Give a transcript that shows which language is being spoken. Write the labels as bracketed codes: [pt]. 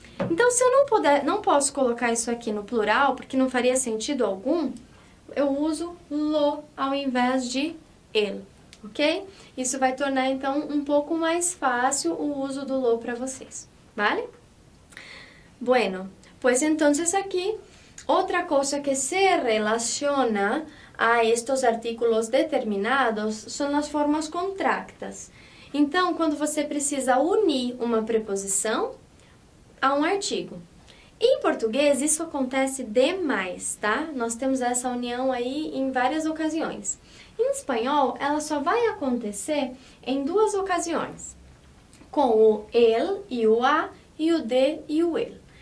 [pt] Então, se eu não posso colocar isso aqui no plural, porque não faria sentido algum, eu uso lo ao invés de el, ok? Isso vai tornar, então, um pouco mais fácil o uso do lo para vocês, vale? [es] Bueno, pues entonces aquí, otra cosa que se relaciona a estos artículos determinados [pt] são as formas contractas. Então, quando você precisa unir uma preposição a um artigo. Em português, isso acontece demais, tá? Nós temos essa união aí em várias ocasiões. Em espanhol, ela só vai acontecer em duas ocasiões, com o el e o a, e o de e o el.